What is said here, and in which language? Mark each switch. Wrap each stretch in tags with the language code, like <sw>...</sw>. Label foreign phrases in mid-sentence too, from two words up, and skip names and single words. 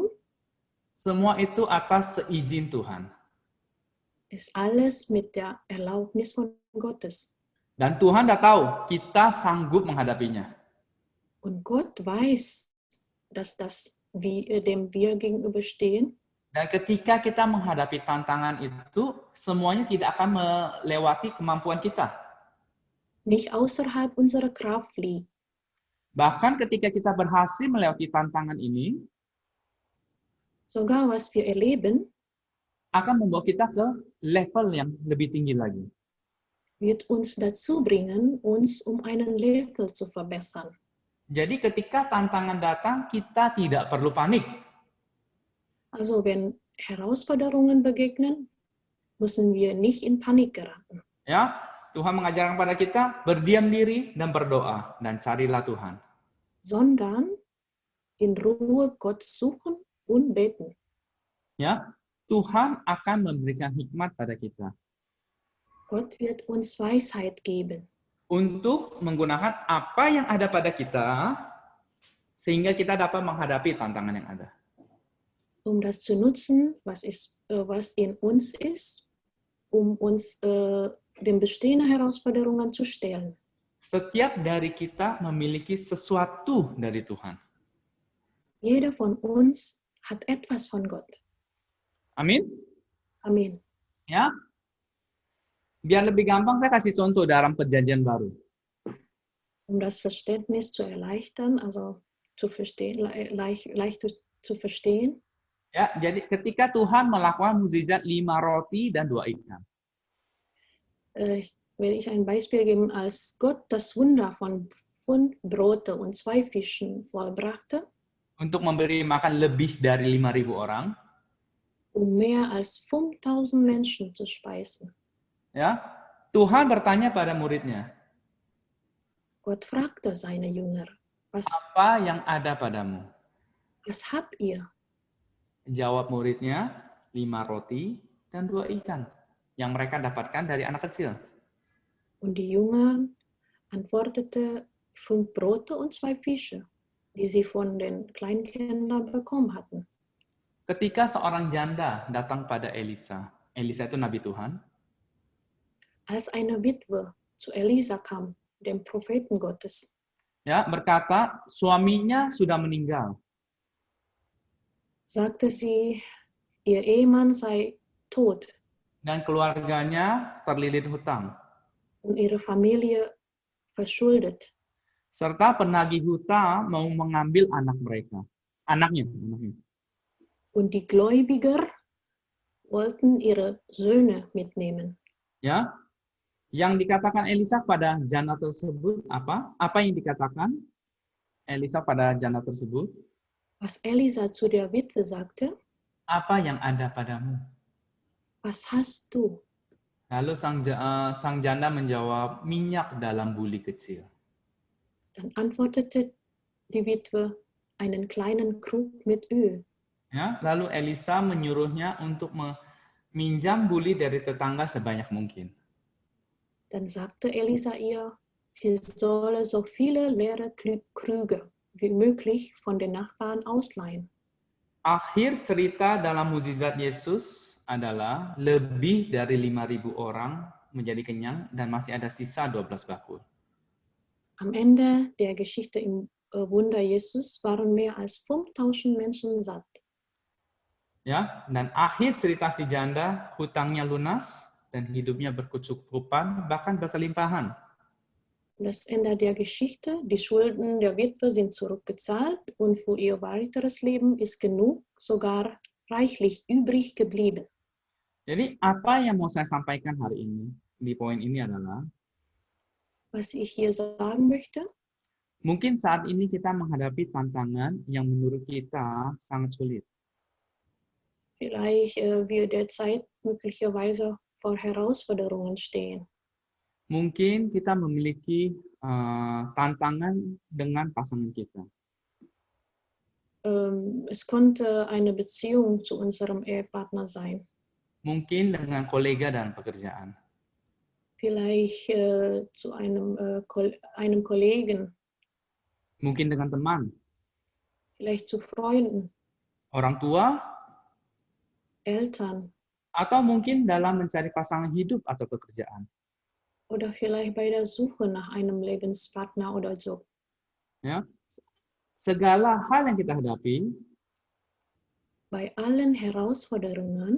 <id>semua itu atas seizin Tuhan.</id> <de>ist alles mit der Erlaubnis von Gottes.</de> <id>Dan Tuhan dah tahu kita sanggup menghadapinya.</id> <de>Und Gott weiß, dass dem wir gegenüberstehen.</de> <id>Dan ketika kita menghadapi tantangan itu, semuanya tidak akan melewati kemampuan kita.</id> <de>Nicht außerhalb unserer Kraft liegt.</de> <id>Bahkan ketika kita berhasil melewati tantangan ini,</id> <de>Sogar was wir erleben,</de> <id>akan membawa kita ke level yang lebih tinggi lagi.</id> <de>wird uns dazu bringen, uns einen Level zu verbessern.</de> <id>Jadi ketika tantangan datang, kita tidak perlu panik.</id> <de>Also wenn Herausforderungen begegnen, müssen wir nicht in Panik geraten.</de> <id>Ya, Tuhan mengajarkan pada kita berdiam diri dan berdoa dan carilah Tuhan.</id> <de>Sondern in Ruhe Gott suchen und beten.</de> <id>Ya, Tuhan akan memberikan hikmat pada kita</id> <de>Gott wird uns Weisheit geben,</de> <id>untuk menggunakan apa yang ada pada kita sehingga kita dapat menghadapi tantangan yang ada.</id> <de>das zu nutzen, was in uns ist, uns den bestehenden Herausforderungen zu stellen.</de> <id>Setiap dari kita memiliki sesuatu dari Tuhan.</id> <de>Jeder von uns hat etwas von Gott.</de> <id>Amin? Amin. Ya. Biar lebih gampang saya kasih contoh dalam Perjanjian Baru.</id> <de>Um das Verständnis zu erleichtern, also zu verstehen, leichter zu verstehen.</de> <id>Ya, jadi ketika Tuhan melakukan mukjizat 5 roti dan 2 ikan.</id> <de>Will ich ein Beispiel geben, als Gott das Wunder von 5 Brote und 2 Fischen vollbrachte,</de> <id>Untuk memberi makan lebih dari 5.000 orang.</id> <de>um mehr als 5.000 Menschen zu speisen.</de> <id>Ya, Tuhan bertanya pada muridnya,</id> <de>Gott fragte seine Jünger,</de> <id>apa yang ada padamu?</id> <de>was habt ihr?</de> <id>Jawab muridnya, 5 roti dan 2 ikan yang mereka dapatkan dari anak kecil.</id> <de>Und die Jünger antwortete 5 Brote und 2 Fische, die sie von den Kleinkindern bekommen hatten.</de> <id>Ketika seorang janda datang pada Elisa, Elisa itu nabi Tuhan,</id> <de>Als eine Witwe zu Elisa kam, dem Propheten Gottes,</de> <id>ya, berkata suaminya sudah meninggal</id> <de>sagte sie, ihr Ehemann sei tot</de> <id>dan keluarganya terlilit hutang,</id> <de>und ihre Familie verschuldet.</de> <id>serta penagih hutang mau mengambil anaknya.</id> <de>Und die Gläubiger wollten ihre Söhne mitnehmen.</de> <id>Ya, yang dikatakan Elisa pada janda tersebut apa? Apa yang dikatakan Elisa pada janda tersebut?</id> <de>Was Elisa zu der Witwe sagte,</de> <id>Apa yang ada padamu?</id> <de>was hast du?</de> <id>Lalu sang janda menjawab, minyak dalam buli kecil.</id> <de>Dann antwortete die Witwe, einen kleinen Krug mit Öl.</de> <id>Ya, lalu Elisa menyuruhnya untuk meminjam buli dari tetangga sebanyak mungkin.</id> <de>Dann sagte Elisa ihr, sie solle so viele leere Krüge wie möglich von den Nachbarn ausleihen.</de> <id>Akhir cerita dalam mukjizat Yesus adalah lebih dari 5.000 orang menjadi kenyang dan masih ada sisa 12 bakul.</id> <de>Am Ende der Geschichte im Wunder Jesus waren mehr als 5.000 Menschen satt.</de> <id>Ya, dan akhir cerita si janda, hutangnya lunas dan hidupnya berkecukupan bahkan berkelimpahan.</id> <de>Das Ende der Geschichte, die Schulden der Witwe sind zurückgezahlt und für ihr weiteres Leben ist genug, sogar reichlich übrig geblieben.</de> <id>Jadi apa yang mau saya sampaikan hari ini di poin ini adalah</id> <de>Was ich hier sagen möchte,</de> <id>mungkin saat ini kita menghadapi tantangan yang menurut kita sangat sulit.</id> <de>vielleicht wir derzeit möglicherweise vor Herausforderungen stehen.</de> <id>Mungkin kita memiliki tantangan dengan pasangan kita.</id> <de>Es konnte eine Beziehung zu unserem Ehepartner sein.</de> <id>Mungkin dengan kolega dan pekerjaan.</id> <de>Vielleicht zu einem Kollegen,</de> <id>Mungkin dengan teman,</id> <de>vielleicht zu Freunden,</de> <id>orang tua,</id> <de>Eltern</de> <id>atau mungkin dalam mencari pasangan hidup atau pekerjaan.</id> <de>oder vielleicht bei der Suche nach einem Lebenspartner oder Job.</de> <id>Ya. Segala hal yang kita hadapi,</id> <de>Bei allen Herausforderungen,</de>